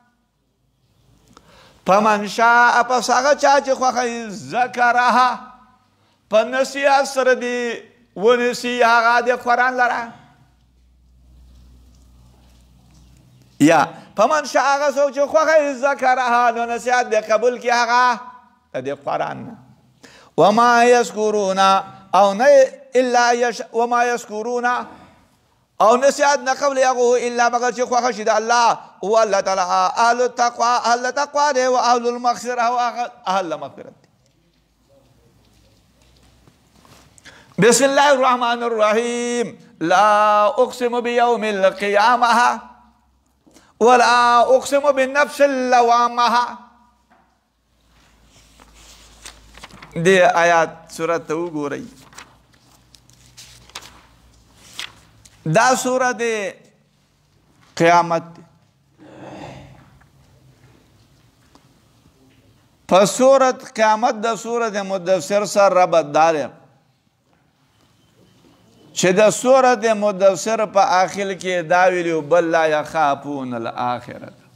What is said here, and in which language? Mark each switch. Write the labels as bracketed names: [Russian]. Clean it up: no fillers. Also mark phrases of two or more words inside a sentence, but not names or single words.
[Arabic] فمن شاء [Pashto] پس هغه چا چې خوښوي ذکرها په نصیحت سره دی ونسی هغه د قرآن لره یا [Arabic] فمن شاء [Pashto] هغه څوک چې خوښوي ذکرها نو نصیحت د قبول کړي هغه د قرآن نه [Arabic] وما یذکرون [Pashto] او نه [Arabic] الا وما يشكرون [Pashto] او نسیات نه قبل هغه الا مگر چې خوښه شي د الله او الله تعالی [Arabic] اهل التقوى [Pashto] اهل تقوا دی او [Arabic] اهل المغفره [Pashto] او اهل مغفرت. [Arabic] بسم الله الرحمن الرحيم. لا اقسم بيوم القيامه ولا اقسم بالنفس اللوامه. [Pashto] دې آیات سورت ته وګورئ. دا سورت قیامت دی. په سورت قیامت د سورت مدثر سره ربط دار چې د سورت مدثر په آخر کې دا ویلو [Arabic] بل لا یخافون الاخرت